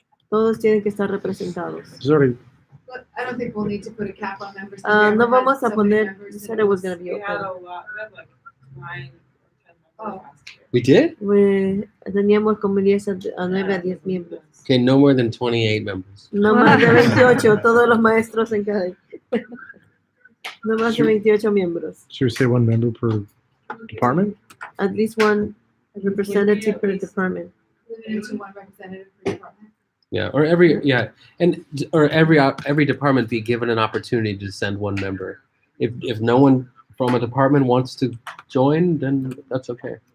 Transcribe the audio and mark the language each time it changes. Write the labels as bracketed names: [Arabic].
[Spanish] Todos tienen que estar representados. [English] Sorry. But I don't think we'll need to put a cap on members. [Spanish] No vamos a poner, [English] you said it was gonna be We had okay. a lot, we had like 9 or 10 Oh. We did? [Spanish] Teníamos como 10 a 9 a 10 miembros. [English] Okay, no more than 28 members. [Spanish] No más de 28, todos los maestros en cada. No más de 28 miembros. [English] Should we say one member per department? At least one representative per department. Limited to one representative per department. Yeah, or every department be given an opportunity to send one member. If no one from a department wants to join, then that's okay.